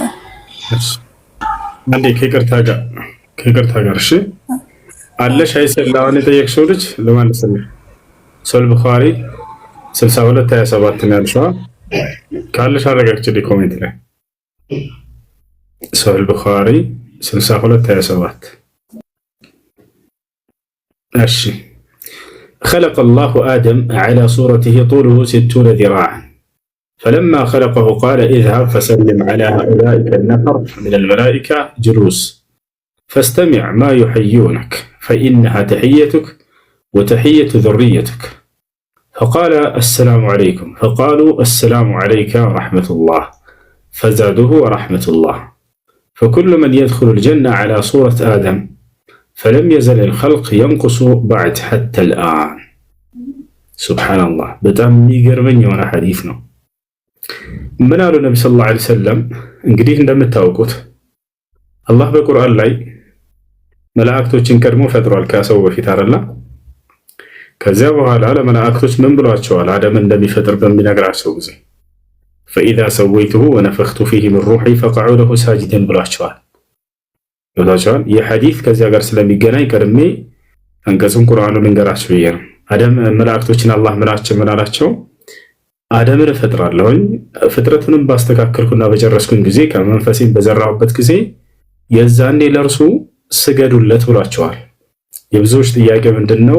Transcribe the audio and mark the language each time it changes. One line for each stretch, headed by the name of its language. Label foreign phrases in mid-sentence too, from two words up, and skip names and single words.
Amharic: አንዴ ከይቅርታ ጋር እሺ አለሽ አይሰል አሁን የጠየቅሽው ልጅ ለማንሰልኝ ሶል ቡኻሪ 6227 ነው ያልሽው ካለሽ አረጋግጪልኝ ኮሜንት ላይ ሶል ቡኻሪ 6227
Arabic: እሺ خلق الله آدم على صورته طوله 60 ذراعا فلما خلقه قال اذهب فسلم على هؤلاء النفر من الملائكة جلوس فاستمع ما يحيونك فإنها تحيتك وتحية ذريتك فقال السلام عليكم فقالوا السلام عليك ورحمة الله فزادوه ورحمة الله فكل من يدخل الجنة على صورة آدم فلم يزل الخلق ينقص بعد حتى الآن
Amharic: ሱብሃንአላህ በጣም የሚገርመኝ የሆነ ሐዲስ ነው። ምን አሉ ነብዩ
Arabic: صلى الله عليه وسلم?
Amharic: እንግዲህ እንደምታውቁት አላህ በቁርአን ላይ መላእክቶችን ቀድሞ ፈጥሯል ከሰው በፊት አይደለ? ከዚያ በኋላ ለመላእክቶች ምን ብሏቸዋል? አደምን እንደሚፈጥር በሚነግራቸው ጊዜ
Arabic: فإذا سويته ونفخت فيه من روحي فقعوا له ساجدين
Amharic: ብሏቸዋል። ይላቸዋል። የሐዲስ ከዚያ ጋር ስለሚገናኝ ቀድሜ አንቀጹን ቁርአኑን ልንገራችሁ ብዬ ነው። አደም መላእክቶችን አላህ ምን አላቸው? አደምን እፈጥራለሁኝ ፍጥረቱንም ባስተካከልኩና በጨረስኩኝ ጊዜ ከመንፈሴን በዘራሁበት ጊዜ የዛኔ ለእርሱ ስገዱለት ብሏቸዋል። የብዙዎች ጥያቄ ምንድነው?